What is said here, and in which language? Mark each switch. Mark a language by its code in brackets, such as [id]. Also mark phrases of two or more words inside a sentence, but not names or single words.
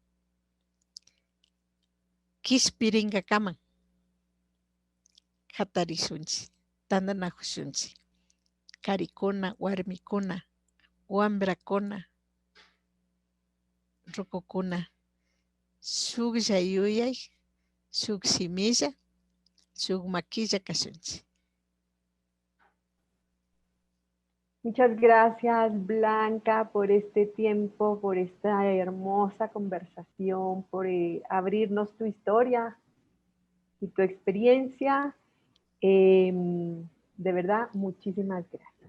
[qu] Kishpiringa kaman hatarishunchik, tandanakushunchik. Karikuna, warmikuna, wambrakuna, rukukuna, shuklla yuyay, shuk shimilla, shuk maquilla kashunchik. [es] Muchas gracias, Blanca, por este tiempo, por esta hermosa conversación, por abrirnos tu historia y tu experiencia. De verdad, muchísimas gracias.